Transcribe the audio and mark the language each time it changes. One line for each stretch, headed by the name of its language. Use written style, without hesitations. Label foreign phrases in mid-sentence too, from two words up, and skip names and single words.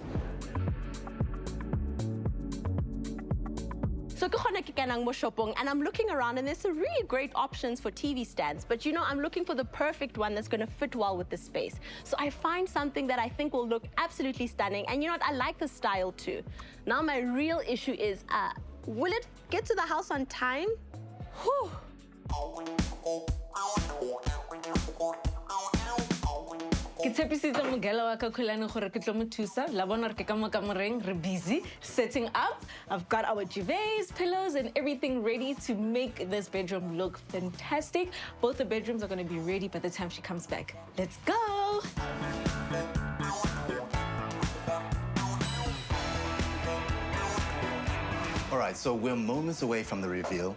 English: So and I'm looking around and there's some really great options for TV stands, but you know, I'm looking for the perfect one that's gonna fit well with the space. So I find something that I think will look absolutely stunning, and you know what, I like the style too. Now my real issue is, will it get to the house on time? Whew.
Tswana: Ke tshepisitse mogela wa ka Khulane gore ke tlo mo thusa. La bona re ke ka mo kamareng re
English: busy setting up. I've got our duvets, pillows, and everything ready to make this bedroom look fantastic. Both the bedrooms are going to be ready by the time she comes back. Let's go. All right, so we're moments away from the reveal.